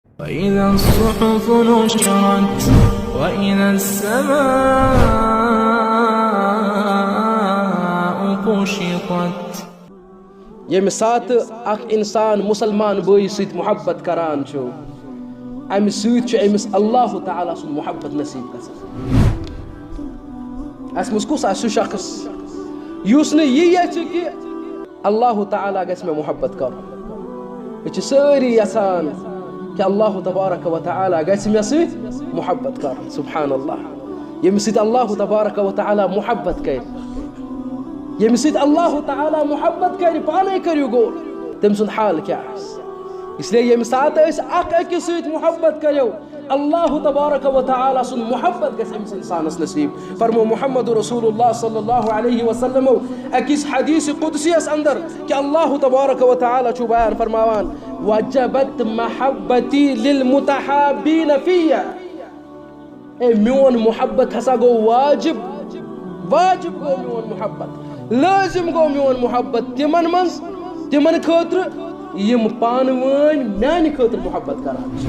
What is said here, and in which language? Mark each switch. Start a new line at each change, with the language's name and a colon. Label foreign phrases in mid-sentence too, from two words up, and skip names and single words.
Arabic: وإذا الصحف نشرت وإذا السماء كشطت.
Kashmiri: یمہ سات اخ انسان مسلمان بھائی ست محبت کران چھو امہ سۭتۍ چھُ أمِس اللہ تعالیٰ سُنٛد محبت نصیب گژھان. اس منٛز کُس آسہِ سُہ شخص یُس نہٕ یہِ یژھِ کہِ اللہ تعالیٰ گژھِ مےٚ محبت کرُن. أسۍ چھِ سٲری یژھان کہ اللہ تبارک و تعالیٰ گژھِ مےٚ سۭتۍ محبت کرُن.
Arabic: سبحان اللہ.
Kashmiri: ییٚمہِ سۭتۍ اللہ تبارک و تعالیٰ محبت کرِ، ییٚمہِ سۭتۍ اللہ تعالیٰ محبت کرِ، پانے کٔرِو غور تٔمۍ سُنٛد حال کیٛاہ آسہِ. اس لیے ییٚمہِ ساتہٕ أسۍ اکھ أکِس سۭتۍ محبت کٔرِو اللہ تبارک و تعالیٰ سُنٛد محبت گژھِ أمِس اِنسانس نصیب. فرمو محمد رسول اللہ
Arabic: صلی اللہ علیہ وسلم
Kashmiri: أکِس حدیث قدسیس اندر کہ اللہ تبارک و تعالیٰ چھُ بیان فرماوان
Arabic: وجبت محبتی للمتحابین فیہ.
Kashmiri: اے میون محبت ہسا گو واجب، واجب گو میون محبت، لازم گو میون محبت تمن منٛز تمن خٲطرٕ یم پانوٲنۍ میانہِ خٲطرٕ محبت کران چھِ.